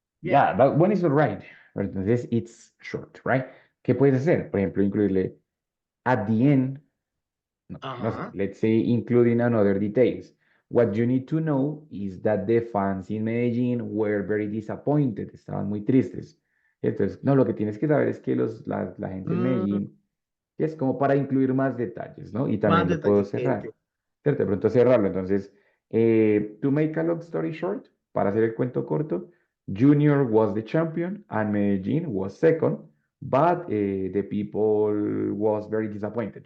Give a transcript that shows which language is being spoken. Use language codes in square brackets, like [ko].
[en] Yeah, that one is all right. Entonces, it's short, right? [es] ¿Qué puedes hacer? Por ejemplo, incluirle [en] at the end, [es] no sé, Ajá. [en] let's say including another details. What you need to know is that the fans in Medellín were very disappointed, [es] estaban muy tristes. Entonces, no, lo que tienes que saber es que la gente en Medellín es como para incluir más detalles, ¿no? Y Más también lo puedo detalles. cerrar, ¿cierto? De pronto cerrarlo. [en] Entonces, to make a long story short, [es] para hacer el cuento corto, [en] Junior was the champion and Medellín was second, but the people was very disappointed.